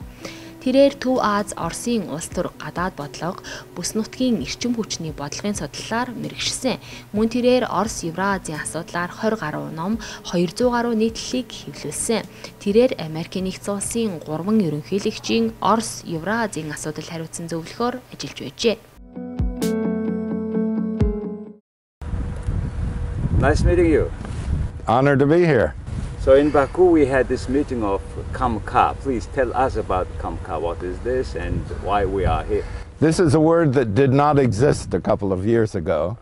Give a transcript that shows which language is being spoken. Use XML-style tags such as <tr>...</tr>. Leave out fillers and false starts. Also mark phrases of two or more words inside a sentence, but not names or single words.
<mn>Тэрээр Төв Ази Оросын улс төр гадаад бодлого, бүс нутгийн эрчим хүчний бодлогын судлалаар мэргэшсэн. Мөн тэрээр Орос Евразийн асуудлаар 20 гаруй ном, 200 гаруй нийтлэлийг хэвлүүлсэн. Тэрээр Америкийн нэгдсэн улсын 3 ерөнхийлөгчийн Орос Евразийн асуудал хариуцсан зөвлөхөөр ажиллаж байжээ.</mn> <en>Nice meeting you. Honored to be here. So in Baku we had this meeting of КАМКА. Please tell us about КАМКА. What is this and why we are here? This is a word that did not exist a couple of years ago.</en>